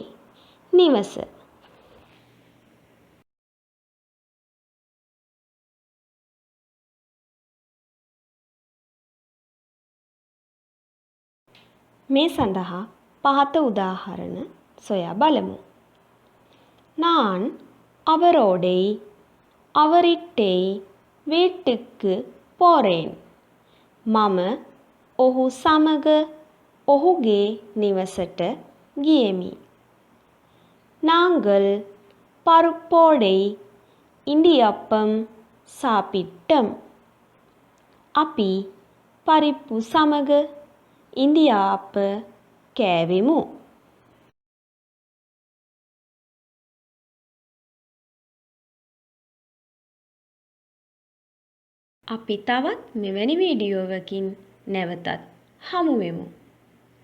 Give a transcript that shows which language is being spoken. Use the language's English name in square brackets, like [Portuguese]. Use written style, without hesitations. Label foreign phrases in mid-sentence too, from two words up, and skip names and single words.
[Sinhala] නිවස. මේ සඳහා පහත උදාහරණ සොයා බලමු. [Tamil] நான் அவரோடே அவரிட்டே வீட்டுக்கு போறேன். [Sinhala] මම ඔහු සමග ඔහුගේ නිවසට ගියෙමි. [Tamil] நாங்கள் பருப்போடே ඉන්දියාප්පම් சாப்பிட்டோம். [Sinhala] අපි පරිප්පු සමග ඉන්දියාප්ප කෑවෙමු. අපි තවත් මෙවැනි වීඩියෝවකින් නැවතත් හමු වෙමු.